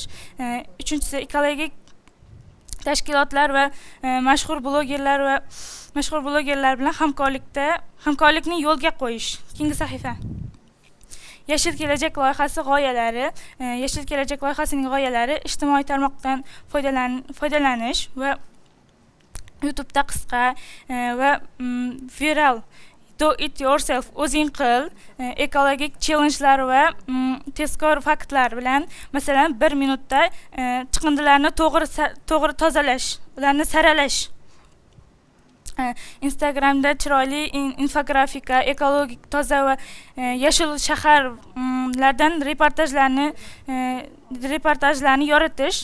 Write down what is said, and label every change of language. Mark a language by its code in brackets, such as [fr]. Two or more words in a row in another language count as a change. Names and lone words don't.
[uz] Uchinchisi, ekologik tashkilotlar va mashhur blogerlar bilan hamkorlikni yo'lga qo'yish. Keyingi sahifa. Yashil kelajak loyihasi g'oyalari. Yashil kelajak loyihasining g'oyalari ijtimoiy tarmoqdan foydalanish va YouTube'da qisqa va viral [en] do it yourself, [uz] o'zing qil, ekologik challenge'lar va tezkor faktlar bilan, masalan, 1 minutda chiqindilarni to'g'ri tozalash, ularni saralash. Instagramda chiroyli infografika, ekologik toza va yashil shaharlardan reportajlarni yoritish.